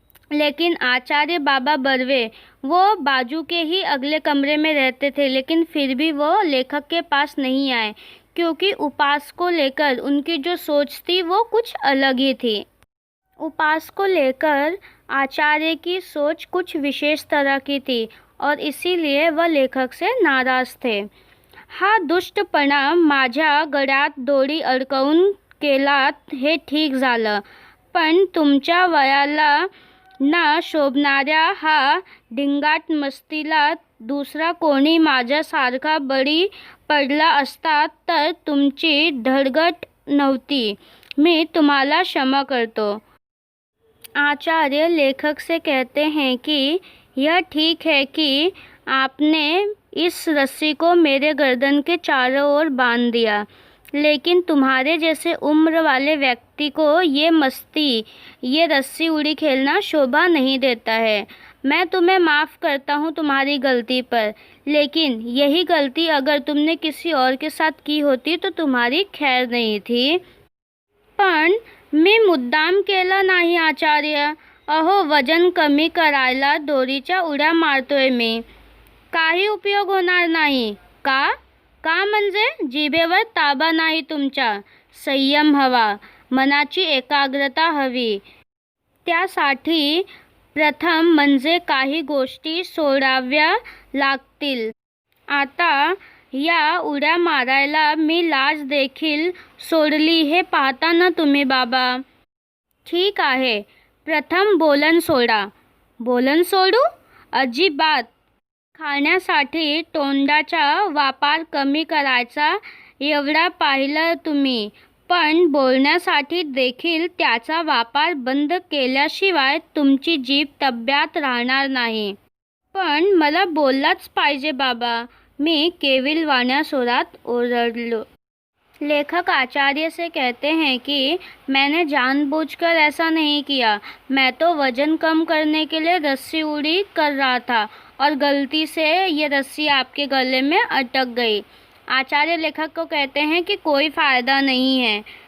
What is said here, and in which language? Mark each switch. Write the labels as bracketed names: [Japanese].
[Hindi] लेकिन आचार्य बाबा बर्वे वो बाजू के ही अगले कमरे में रहते थे, लेकिन फिर भी वो लेखक के पास नहीं आए, क्योंकि उपास को लेकर उनकी जो सोच थी वो कुछ अलग ही थी. उपास को लेकर आचार्य की सोच कुछ विशेष तरह की थी और इसीलिए वह लेखक से नाराज थे. [Marathi] हा दुष्टपणा माझ्या गळ्यात दोरी अडकवून केलात हे ठीक झालं, पण तुमच्या वयाला ना शोभणाऱ्या हा ढिंगाट मस्तीला दुसरा कोणी माझ्यासारखा बळी पडला असता तर तुमची धडगट नव्हती. मी तुम्हाला क्षमा करतो. आचार्य लेखक से कहते हैं कि यह ठीक है कि आपने इस रस्सी को मेरे गर्दन के चारों ओर बांध दिया, लेकिन तुम्हारे जैसे उम्र वाले व्यक्ति को ये मस्ती, ये रस्सी उड़ी खेलना शोभा नहीं देता है. मैं तुम्हें माफ़ करता हूँ तुम्हारी गलती पर, लेकिन यही गलती अगर तुमने किसी और के साथ की होती तो तुम्हारी खैर नहीं थी. पण मी मुद्दाम केलं नाही आचार्य. अहो, वजन कमी करायला दोरीच्या उड्या मारतोय मी. काही उपयोग होणार नाही. का? का म्हणजे जिभेवर ताबा नाही तुमच्या. संयम हवा, मनाची एकाग्रता हवी. त्यासाठी प्रथम म्हणजे काही गोष्टी सोडाव्या लागतील. आता या उड्या मारायला मी लाज देखील सोडली हे पाहता ना तुम्ही बाबा. ठीक आहे, प्रथम बोलन सोडा. बोलन सोडू? अजिबात. खाण्यासाठी तोंडाचा वापर कमी करायचा एवढा पाहिलं तुम्ही, पण बोलण्यासाठी देखील त्याचा वापर बंद केल्याशिवाय तुमची जीभ तब्यात राहणार नाही. पण मला बोललाच पाहिजे बाबा, मी केविलवाण्या स्वरात ओरडलो. [Hindi] लेखक आचार्य से कहते हैं कि मैंने जानबूझकर ऐसा नहीं किया. मैं तो वजन कम करने के लिए रस्सी उड़ी कर रहा था और गलती से ये रस्सी आपके गले में अटक गई. आचार्य लेखक को कहते हैं कि कोई फ़ायदा नहीं है.